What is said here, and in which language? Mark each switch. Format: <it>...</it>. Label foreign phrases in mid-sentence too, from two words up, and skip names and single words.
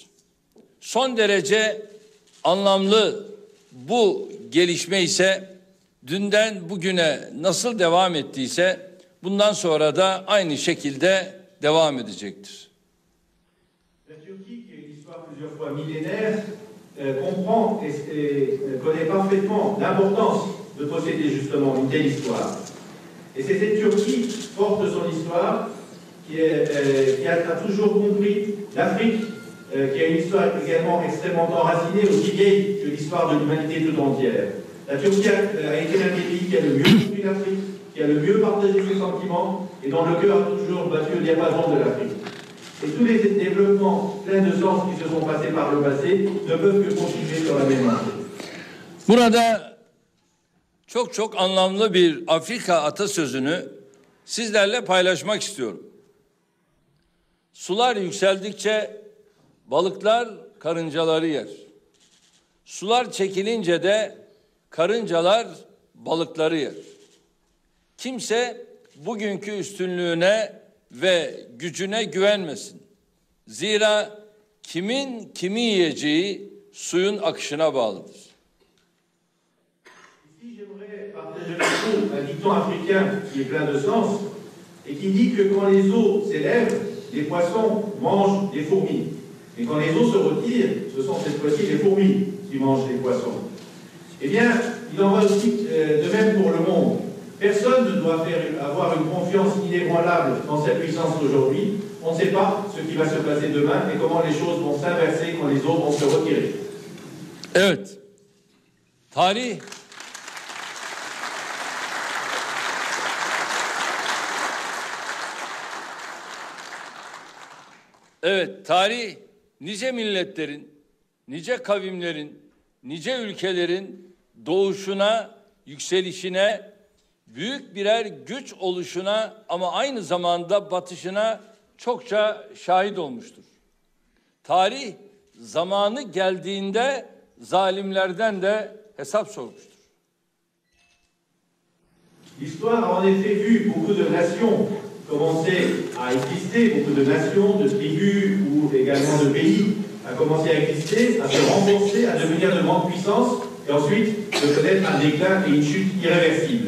<tr>Son derece anlamlı bu gelişme ise dünden bugüne nasıl devam ettiyse bundan sonra da aynı şekilde devam edecektir.</tr> <fr>La Turquie, qui a une histoire plusieurs fois millénaire, comprend et connaît parfaitement l'importance de posséder justement une telle histoire. Et c'est cette Turquie, forte de son histoire, qui a toujours compris l'Afrique, qui a une histoire également extrêmement enracinée, aussi vieille que l'histoire de l'humanité tout entière. La Turquie a été l'un des pays qui a le mieux compris l'Afrique, qui a le mieux partagé ses sentiments et dont le cœur a toujours battu au diapason de l'Afrique. Et tous les développements pleins de sens qui se sont passés par le passé ne peuvent que continuer sur la même lancée.</fr> <tr>Burada çok anlamlı bir Afrika atasözünü sizlerle paylaşmak istiyorum. Sular yükseldikçe balıklar karıncaları yer. Sular çekilince de karıncalar balıkları yer. Kimse bugünkü üstünlüğüne ve gücüne güvenmesin. Zira kimin kimi yiyeceği suyun akışına bağlıdır.</tr> <fr>Ici, j'aimerais partager avec vous un dicton africain qui est plein de sens et qui dit que quand les eaux s'élèvent, les poissons mangent des fourmis. Et quand les eaux se retirent, ce sont cette fois-ci les fourmis qui mangent les poissons. Eh bien, il en va aussi de même pour le monde. Personne ne doit avoir une confiance inébranlable dans cette puissance d'aujourd'hui. On ne sait pas ce qui va se passer demain et comment les choses vont s'inverser quand les eaux vont se retirer.</fr> <tr>Evet, tarih nice milletlerin, nice kavimlerin, nice ülkelerin doğuşuna, yükselişine, büyük birer güç oluşuna ama aynı zamanda batışına çokça şahit olmuştur. Tarih zamanı geldiğinde zalimlerden de hesap sormuştur.</tr> <fr>L'histoire a en effet vu beaucoup de nations commencer à exister, beaucoup de nations, de tribus ou également de pays à commencer à exister, à se renforcer, à devenir de grandes puissances et ensuite de connaître un déclin et une chute irréversible.</fr>